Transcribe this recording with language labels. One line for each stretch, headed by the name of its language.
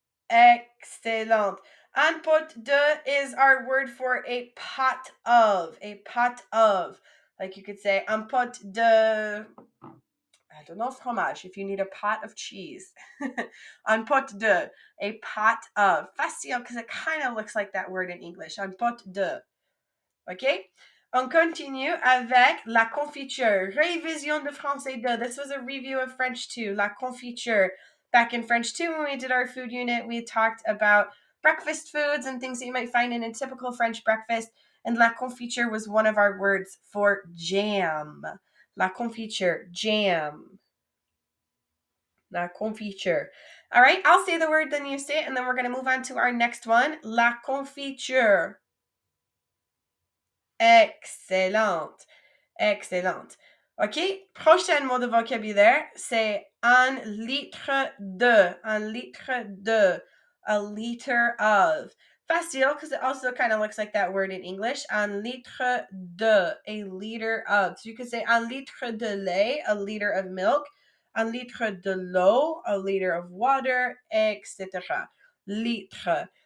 English: Excellent. Un pot de is our word for a pot of. A pot of. Like you could say, un pot de, I don't know, fromage, if you need a pot of cheese. Un pot de, a pot of. Facile, because it kind of looks like that word in English.
French: Un pot de. Okay? On continue avec la confiture. Révision de français 2.
English: This was a review of French 2. La confiture. Back in French 2, when we did our food unit, we talked about breakfast foods and things that you might find in a typical French breakfast. And la confiture was one of our words for jam. La confiture, jam. La confiture. All right, I'll say the word, then you say it, and then we're going to move on to our next one.
French: La confiture. Excellente. Excellente. OK, prochain mot de vocabulaire, c'est un litre de. Un litre de.
English: A liter of. Facile, because it also kind of looks like that word in English. Un litre de. A liter of. So you could say
French: un litre de lait,
English: a liter of milk.
French: Un litre de l'eau,
English: a liter of water, etc. Litre.